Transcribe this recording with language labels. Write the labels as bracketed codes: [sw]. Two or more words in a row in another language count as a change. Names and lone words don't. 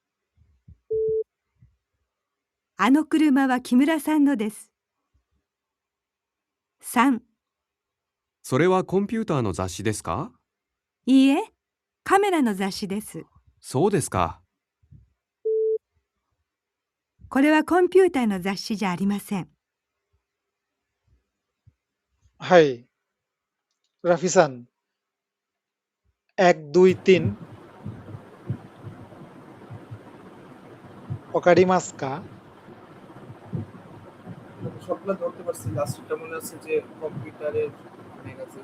[ja] あの車は木村さんのです。3、それはコンピューターの雑誌ですか？いいえ、カメラの雑誌です。そうですか。これはコンピューターの雑誌じゃありません。はい ラフィサン 1 2 3 わかりますか [bn] সবগুলো ধরতে পারছি, লাস্টটা মনে আছে যে কম্পিউটারের ম্যাগাজিন,